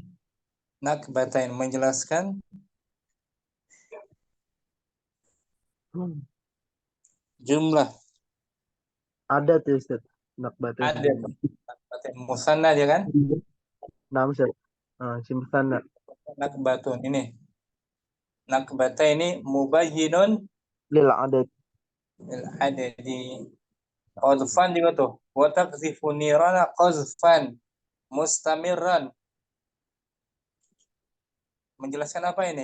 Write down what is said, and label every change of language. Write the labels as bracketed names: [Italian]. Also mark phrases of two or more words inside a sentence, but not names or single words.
[Indonesian] nakbatain, menjelaskan jumlah. Ada tuh Ustaz. Nakbatain. Ada. Nakbatain. Musanna dia kan? Naam Ustaz. Simpan. Nakbatun ini. Nakbatain ini mubayyinun [Arabic] Lil adad. [Indonesian] ada di qazfan juga tuh. [Arabic] Wa taqzifu nirana qazfan mustamirran. [Indonesian] Menjelaskan apa ini?